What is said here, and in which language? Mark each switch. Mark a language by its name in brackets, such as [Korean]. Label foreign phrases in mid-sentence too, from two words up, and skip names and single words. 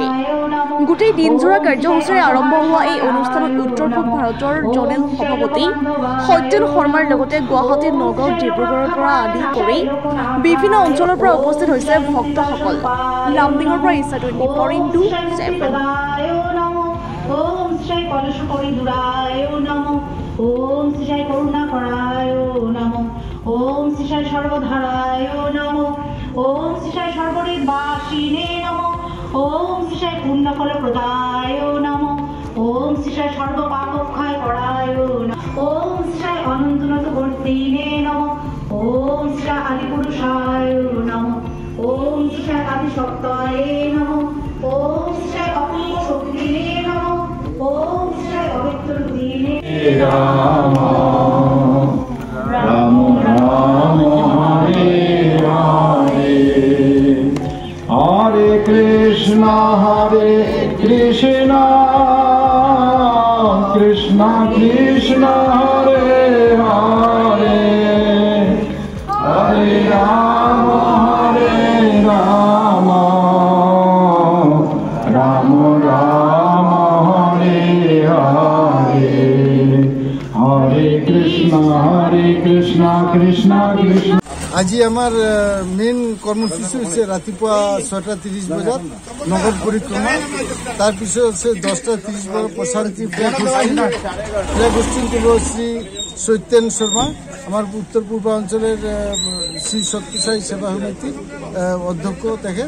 [Assamese] গোটেই দিনজোৰা কাৰ্যসূচীৰে আৰম্ভ হোৱা এই অনুষ্ঠানত উত্তৰ পূব ভাৰতৰ জনেল সভাপতি সত্যেন শৰ্মাৰ লগতে গুৱাহাটী, নগাঁও, ডিব্ৰুগড়ৰ পৰা আদি কৰি বিভিন্ন অঞ্চলৰ পৰা উপস্থিত হৈছে ভক্তসকল। লামডিঙৰ পৰা ইছা 24/7। [Sanskrit] ओम श्री कलशकरी दुराय नमो ओम श्री करुणाकराय नमो ओम श्री सर्वधाराय नमो ओम श्री सर्वनिर्वासिने नमो ओम श्री पुण्यफल प्रदाय नमो ओम श्री सर्वपापक्षय कराय नमो ओम श्री अनंतनतवर्तिने नमो ओम श्री आदिपुरुषाय नमो ओम श्री आदिशक्ताय नमो ओम श्री अपूर्व शक्तिने नमो ओम श्री अवित्रदिने राम राम राम हरे हरे हरे कृष्णा कृष्ण कृष्ण हरे हरे हरे राम राम राम हरे हरे हरे कृष्ण कृष्ण कृष्ण। [Assamese] আজি আমাৰ মেইন কৰ্মসূচী হৈছে ৰাতিপুৱা 6:30 বজাত নগৰ পৰিক্ৰমা, তাৰপিছত আছে 10:30 বজাত প্ৰশান্তি [English] flag hoisting [Assamese] কৰিব শ্ৰী সত্যেন শৰ্মা, আমাৰ উত্তৰ পূৰ্বাঞ্চলের শ্রী সত্যসাই সেবা সমিতির অধ্যক্ষ তেখেত।